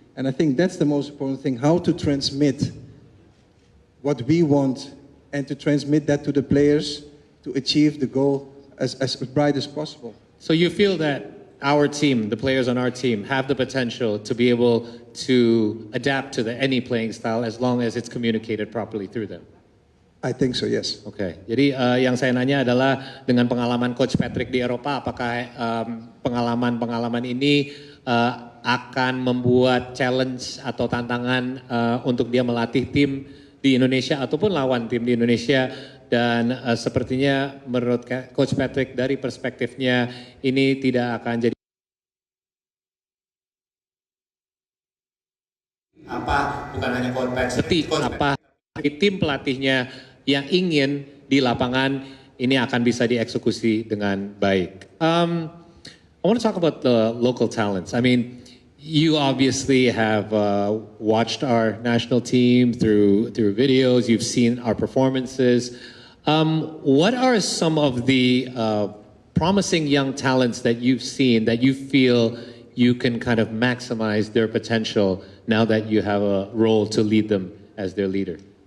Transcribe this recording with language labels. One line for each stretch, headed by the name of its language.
English: And I think that's the most important thing, how to transmit what we want and to transmit that to the players to achieve the goal as bright as possible. So you feel that our team, the players on our team, have the potential to be able to adapt to any playing style as long as it's communicated properly through them? I think so, yes.
Indonesian: Oke, jadi yang saya nanya adalah dengan pengalaman Coach Patrick di Eropa, apakah pengalaman ini akan membuat challenge atau tantangan untuk dia melatih tim di Indonesia ataupun lawan tim di Indonesia? Dan sepertinya menurut Coach Patrick dari perspektifnya ini tidak akan jadi bukan hanya konteks tim pelatihnya yang ingin di lapangan ini akan bisa dieksekusi dengan baik.
English: I want to talk about the local talents. I mean, you obviously have watched our national team through videos. You've seen our performances. What are some of the promising young talents that you've seen that you feel you can kind of maximize their potential now that you have a role to lead them as their leader?